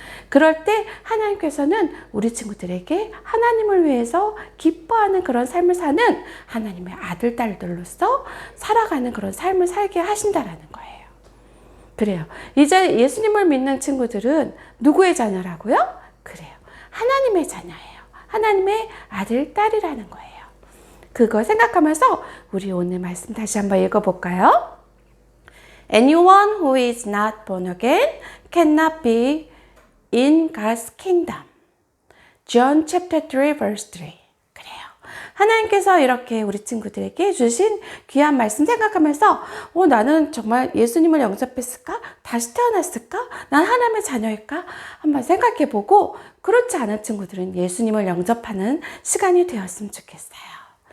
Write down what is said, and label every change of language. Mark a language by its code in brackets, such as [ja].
[ko] 그럴 때 하나님께서는 우리 친구들에게 하나님을 위해서 기뻐하는 그런 삶을 사는 하나님의 아들, 딸들로서 살아가는 그런 삶을 살게 하신다는 거예요. 그래요. 이제 예수님을 믿는 친구들은 누구의 자녀라고요? 그래요. 하나님의 자녀예요. 하나님의 아들, 딸이라는 거예요. 그거 생각하면서 우리 오늘 말씀 다시 한번 읽어볼까요? [en] Anyone who is not born again cannot be in God's kingdom. John chapter 3 verse 3. [ko] 그래요. 하나님께서 이렇게 우리 친구들에게 주신 귀한 말씀 생각하면서 나는 정말 예수님을 영접했을까? 다시 태어났을까? 난 하나님의 자녀일까? 한번 생각해보고 그렇지 않은 친구들은 예수님을 영접하는 시간이 되었으면 좋겠어요.